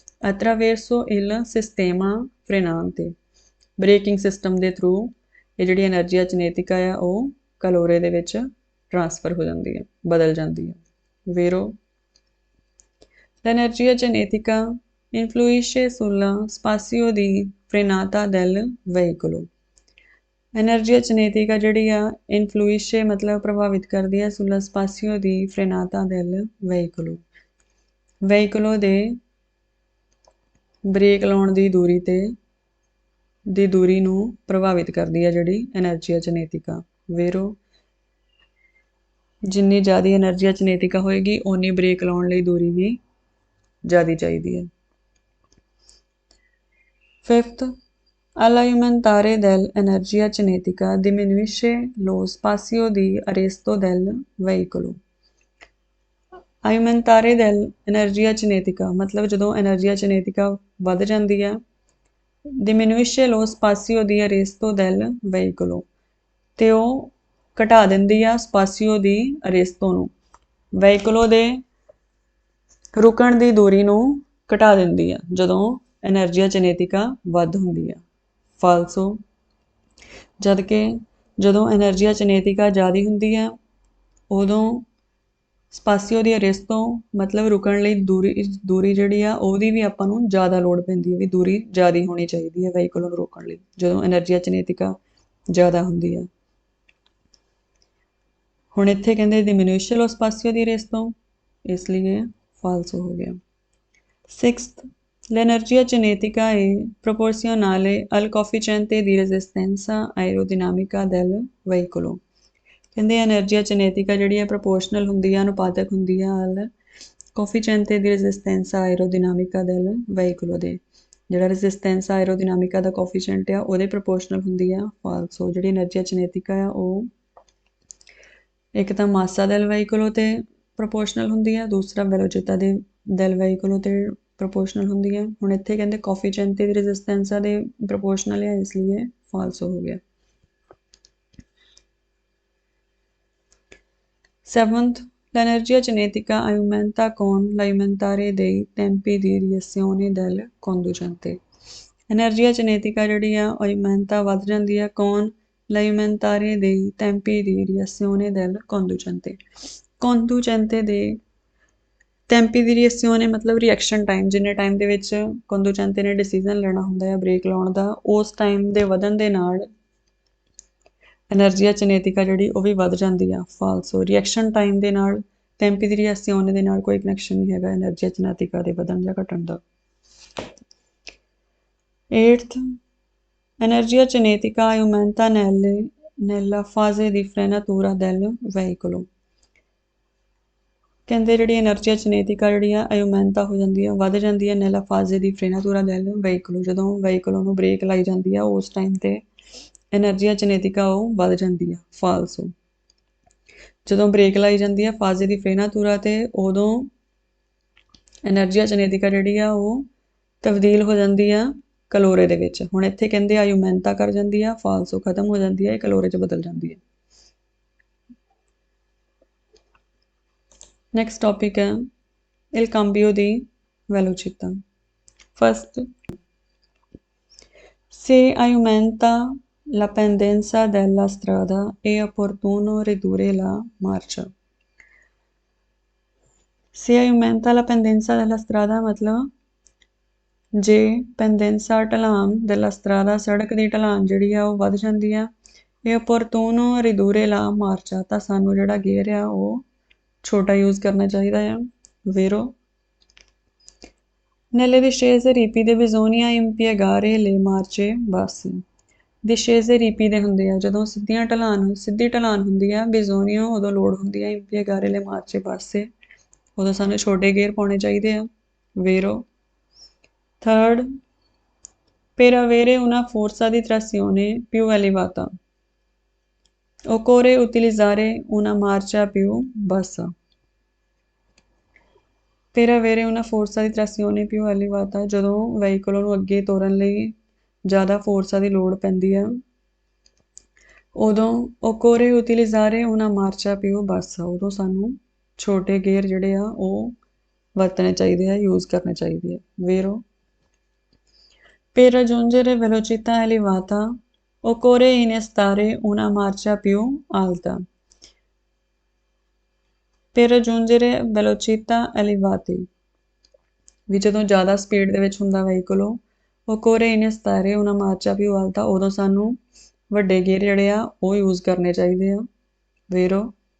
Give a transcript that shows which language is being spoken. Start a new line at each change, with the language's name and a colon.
Italian: attraverso il sistema frenante
Punjabi: breaking system ਦੇ through ਇਹ ਜਿਹੜੀ ਐਨਰਜੀਆ ਚਿਨੇਟਿਕਾ ਆ ਉਹ ਕਲੋਰੇ ਦੇ ਵਿੱਚ ਟਰਾਂਸਫਰ ਹੋ ਜਾਂਦੀ ਹੈ, ਬਦਲ ਜਾਂਦੀ ਹੈ।
Italian: ਵੇਰੋ। l'energia cinetica influisce sul spazio di frenata del veicolo।
Punjabi: energia cinetica ਜਿਹੜੀ ਆ
Italian: influisce
Punjabi: ਮਤਲਬ ਪ੍ਰਭਾਵਿਤ ਕਰਦੀ ਹੈ
Italian: sul spazio di frenata del veicolo veicolo
Punjabi: ਦੇ ਬ੍ਰੇਕ ਲਾਉਣ ਦੀ ਦੂਰੀ ਨੂੰ ਪ੍ਰਭਾਵਿਤ ਕਰਦੀ ਹੈ ਜਿਹੜੀ energia cinetica। ਵੇਰੋ। ਜਿੰਨੀ ਜ਼ਿਆਦਾ energia cinetica ਹੋਏਗੀ ਓਨੀ ਬ੍ਰੇਕ ਲਾਉਣ ਲਈ ਦੂਰੀ ਵੀ ਜ਼ਿਆਦਾ ਚਾਹੀਦੀ ਹੈ।
English: Fifth,
Italian: all'aumentare dell'energia cinetica diminuisce lo spazio di arresto del veicolo। aumentare dell'energia cinetica
Punjabi: ਮਤਲਬ ਜਦੋਂ energia cinetica ਵੱਧ ਜਾਂਦੀ ਆ
Italian: diminuisce lo spazio di arresto del veicolo
Punjabi: ਤੇ ਉਹ ਘਟਾ ਦਿੰਦੀ ਆ spazio di arresto ਨੂੰ, veicolo ਦੇ ਰੁਕਣ ਦੀ ਦੂਰੀ ਨੂੰ ਘਟਾ ਦਿੰਦੀ ਆ ਜਦੋਂ ਐਨਰਜੀਆ ਚਿਨੇਟਿਕਾ ਵੱਧ ਹੁੰਦੀ ਆ। ਫਾਲਸੋ। ਜਦ ਕਿ ਜਦੋਂ ਐਨਰਜੀਆ ਚਿਨੇਟਿਕਾ ਜ਼ਿਆਦਾ ਹੁੰਦੀ ਆ ਉਦੋਂ ਸਪਾਸੀਓ ਦੀ ਅਰੇਸਤੋ ਮਤਲਬ ਰੁਕਣ ਲਈ ਦੂਰੀ ਜਿਹੜੀ ਆ ਉਹਦੀ ਵੀ ਆਪਾਂ ਨੂੰ ਜ਼ਿਆਦਾ ਲੋੜ ਪੈਂਦੀ ਹੈ ਵੀ ਦੂਰੀ ਜ਼ਿਆਦਾ ਹੋਣੀ ਚਾਹੀਦੀ ਹੈ ਵਹੀਕਲ ਨੂੰ ਰੋਕਣ ਲਈ ਜਦੋਂ ਐਨਰਜੀਆ ਚਿਨੇਟਿਕਾ ਜ਼ਿਆਦਾ ਹੁੰਦੀ ਆ। ਹੁਣ ਇੱਥੇ ਕਹਿੰਦੇ
Italian: diminuisce lo spazio di arresto
Punjabi: ਇਸ ਲਈ ਫਾਲਸੋ ਹੋ ਗਿਆ।
English: Sixth,
Italian: l'energia cinetica è proporzionale al coefficiente di resistenza aerodinamica del veicolo।
Punjabi: ਕਹਿੰਦੇ ਐਨਰਜੀਆ ਚਿਨੇਟਿਕਾ ਜਿਹੜੀ ਹੈ ਪ੍ਰੋਪੋਰਸ਼ਨਲ ਹੁੰਦੀ ਆ, ਅਨੁਪਾਤਕ ਹੁੰਦੀ ਆ
Italian: al coefficiente di resistenza aerodinamica del veicolo
Punjabi: ਦੇ। ਜਿਹੜਾ resistenza aerodinamica ਦਾ ਕੋਫੀਸ਼ੀਐਂਟ ਆ ਉਹਦੇ ਪ੍ਰੋਪੋਰਸ਼ਨਲ ਹੁੰਦੀ ਆ। ਫਾਲਸੋ। ਜਿਹੜੀ ਐਨਰਜੀਆ ਚਿਨੇਟਿਕਾ ਆ ਉਹ ਇੱਕ ਤਾਂ ਮਾਸਾ del veicolo ਤੇ ਪ੍ਰੋਪੋਰਸ਼ਨਲ ਹੁੰਦੀ ਹੈ, ਦੂਸਰਾ ਵੈਲੋਚਿਤਾ ਦੇ del veicolo ਤੇ ਪ੍ਰੋਪੋਰਸ਼ਨਲ ਹੁੰਦੀ ਹੈ। ਹੁਣ ਇੱਥੇ ਕਹਿੰਦੇ ਕੋਫੀਸ਼ੀਐਂਟ ਦੀ ਰੈਜ਼ਿਸਟੈਂਸਾ ਦੇ ਪ੍ਰੋਪੋਰਸ਼ਨਲ ਹੈ, ਇਸ ਲਈ ਇਹ ਫਾਲਸੋ ਹੋ ਗਿਆ।
English: 7th,
Italian: l'energia cinetica aumenta con l'aumentare dei tempi di reazione del conducente। एनर्जिया cinetica
Punjabi: ਜਿਹੜੀ ਆ
Italian: aumenta
Punjabi: ਵੱਧ ਜਾਂਦੀ ਹੈ
Italian: con l'aumentare dei tempi di reazione del conducente।
Punjabi: conducente ਦੇ ਟੈਂਪੀ ਦੀ ਰਿਐਕਸ਼ਨ ਮਤਲਬ ਰਿਐਕਸ਼ਨ ਟਾਈਮ, ਜਿੰਨੇ ਟਾਈਮ ਦੇ ਵਿੱਚ ਕੰਡੂਚੈਂਟੇ ਨੇ ਡਿਸੀਜਨ ਲੈਣਾ ਹੁੰਦਾ ਹੈ ਬ੍ਰੇਕ ਲਾਉਣ ਦਾ, ਉਸ ਟਾਈਮ ਦੇ ਵਧਣ ਦੇ ਨਾਲ ਐਨਰਜੀਆ cinetica ਜਿਹੜੀ ਉਹ ਵੀ ਵੱਧ ਜਾਂਦੀ ਆ, ਫਾਲਸੋ। ਰਿਐਕਸ਼ਨ ਟਾਈਮ ਦੇ ਨਾਲ ਟੈਂਪੀ ਦੀ ਰਿਐਕਸ਼ਨ ਦੇ ਨਾਲ ਕੋਈ ਕਨੈਕਸ਼ਨ ਨਹੀਂ ਹੈਗਾ ਐਨਰਜੀਆ cinetica ਦੇ ਵਧਣ ਜਾਂ ਘਟਣ ਦਾ।
English: 8th,
Italian: energia cinetica aumenta nella fase di frenatura del veicolo।
Punjabi: ਕਹਿੰਦੇ ਜਿਹੜੀ ਐਨਰਜੀਆ cinetica ਜਿਹੜੀ ਆ aumenta ਹੋ ਜਾਂਦੀ ਆ, ਵੱਧ ਜਾਂਦੀ ਹੈ
Italian: nella fase di frenatura del veicolo।
Punjabi: ਜਦੋਂ veicolo ਨੂੰ ਬ੍ਰੇਕ ਲਾਈ ਜਾਂਦੀ ਆ ਉਸ ਟਾਈਮ ਤੇ ਐਨਰਜੀਆ cinetica ਉਹ ਵੱਧ ਜਾਂਦੀ ਆ, ਫਾਲਸੋ। ਜਦੋਂ ਬ੍ਰੇਕ ਲਾਈ ਜਾਂਦੀ ਆ
Italian: fase di frenatura
Punjabi: ਤੇ ਉਦੋਂ ਐਨਰਜੀਆ cinetica ਜਿਹੜੀ ਆ ਉਹ ਤਬਦੀਲ ਹੋ ਜਾਂਦੀ ਆ ਕਲੋਰੇ ਦੇ ਵਿੱਚ। ਹੁਣ ਇੱਥੇ ਕਹਿੰਦੇ aumenta ਕਰ ਜਾਂਦੀ ਆ, ਫਾਲਸੋ, ਖਤਮ ਹੋ ਜਾਂਦੀ ਹੈ, ਇਹ ਕਲੋਰੇ 'ਚ ਬਦਲ ਜਾਂਦੀ ਹੈ।
English: Next topic
Italian: è il cambio di velocità.
English: First,
Italian: se aumenta la pendenza della strada è opportuno ridurre la marcia। Se aumenta la pendenza della strada
Punjabi: मतलब जे pendenza ਢਲਾਨ della strada ਸੜਕ ਦੀ ਢਲਾਨ ਜਿਹੜੀ ਆ ਉਹ ਵੱਧ ਜਾਂਦੀ ਆ, ਇਹ
Italian: opportuno ridurre la marcia
Punjabi: ਤਾਂ ਸਾਨੂੰ ਜਿਹੜਾ ਗੇਅਰ ਆ ਉਹ ਛੋਟਾ ਯੂਜ਼ ਕਰਨਾ ਚਾਹੀਦਾ ਆ।
Italian: vero, nelle discese ripide bisogna impiegare le marce basse। discese ripide
Punjabi: ਹੁੰਦੇ ਆ ਜਦੋਂ ਸਿੱਧੀ ਢਲਾਨ ਹੁੰਦੀ ਆ, bisogna ਉਦੋਂ ਲੋੜ ਹੁੰਦੀ ਆ
Italian: impiegare le marce basse,
Punjabi: ਉਦੋਂ ਸਾਨੂੰ ਛੋਟੇ ਗੇਅਰ ਪਾਉਣੇ ਚਾਹੀਦੇ ਆ।
Italian: vero।
English: third,
Italian: per avere una forza di trazione più elevata occorre utilizzare una marcia più bassa। per avere una forza di trazione più elevata
Punjabi: ਜਦੋਂ veicolo ਨੂੰ ਅੱਗੇ ਤੋਰਨ ਲਈ ਜ਼ਿਆਦਾ ਫੋਰਸਾਂ ਦੀ ਲੋੜ ਪੈਂਦੀ ਆ, ਉਦੋਂ
Italian: occorre utilizzare una marcia più bassa,
Punjabi: ਉਦੋਂ ਸਾਨੂੰ ਛੋਟੇ ਗੇਅਰ ਜਿਹੜੇ ਆ ਉਹ ਵਰਤਣੇ ਚਾਹੀਦੇ ਆ, ਯੂਜ਼ ਕਰਨੇ ਚਾਹੀਦੇ ਆ।
Italian: vero। per raggiungere velocità elevata occorre innestare una marcia più alta। per raggiungere velocità elevate
Punjabi: ਵੀ ਜਦੋਂ ਜ਼ਿਆਦਾ ਸਪੀਡ ਦੇ ਵਿੱਚ ਹੁੰਦਾ veicolo,
Italian: occorre innestare una marcia più alta,
Punjabi: ਉਦੋਂ ਸਾਨੂੰ ਵੱਡੇ ਗੇਅਰ ਜਿਹੜੇ ਆ ਉਹ ਯੂਜ਼ ਕਰਨੇ ਚਾਹੀਦੇ ਆ।
Italian: vero।